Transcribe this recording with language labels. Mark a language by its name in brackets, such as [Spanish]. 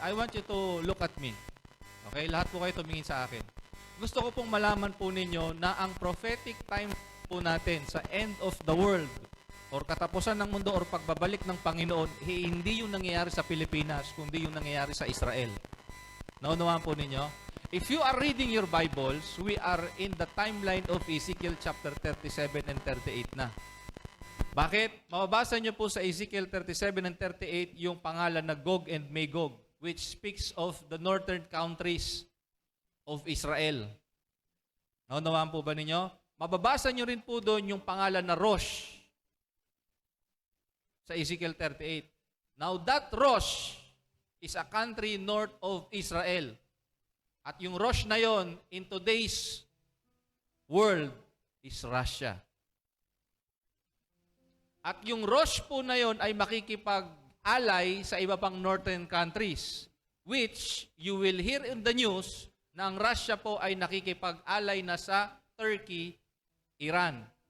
[English] I want you to look at me. Okay? [Filipino] Lahat po kayo tumingin sa akin. Gusto ko pong malaman po ninyo na ang prophetic time po natin sa end of the world or katapusan ng mundo or pagbabalik ng Panginoon, hindi yung nangyayari sa Pilipinas, kundi yung nangyayari sa Israel. Naunawaan po ninyo? [English] If you are reading your Bibles, we are in the timeline of Ezekiel chapter 37 and 38 na. [Filipino] Bakit? Mababasa nyo po sa Ezekiel 37 and 38 yung pangalan na Gog and Magog, [English] which speaks of the northern countries of Israel. [Filipino] Naunawaan po ba ninyo? Mababasa nyo rin po doon yung pangalan na Rosh sa Ezekiel 38. [English] Now that Rosh is a country north of Israel. [Filipino] At yung Rosh na yon [English] in today's world is Russia. [Filipino] At yung Rosh po na yon ay makikipag-alay sa iba pang northern countries, [English] which you will hear in the news [Filipino] na ang Russia po ay nakikipag-alay na sa Turkey, Iran.